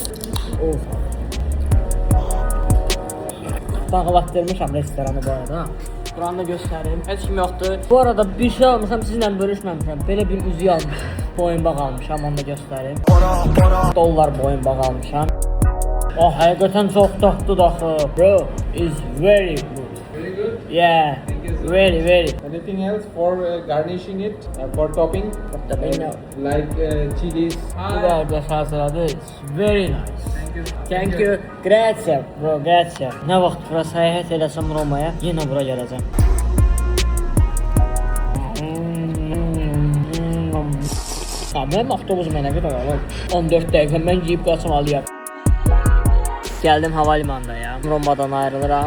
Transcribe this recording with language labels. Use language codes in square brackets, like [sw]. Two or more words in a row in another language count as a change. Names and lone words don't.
[az] Bağlatdırmışam restoranı bu arada. Buranı da göstərim. Heç kim yoxdur. Bu arada bir şey almışam, sizinlə bölüşməmişəm. Belə bir üzüyü almışam. Boyunbaq almışam, onu da göstərim. $1 boyunbaq almışam. Oh, həqiqətən çox dadlıdır axı. [en] Bro, is very good. Very good. Yeah. Very. Anything else for garnishing it? For topping? Like chilies. [tr] Güzel bir hazırladı. [en] It's very nice. Thank you. [it] Grazie bro, grazie. [az] Nə vaxt bura səyahət eləsəm Romaya, yenə bura gələcəm. Mənim avtobus mənə qədər alır. 14 dəqiqə mən giyib qaçmalıyam. Gəldim havalimanındayam. Romadan ayrılıram.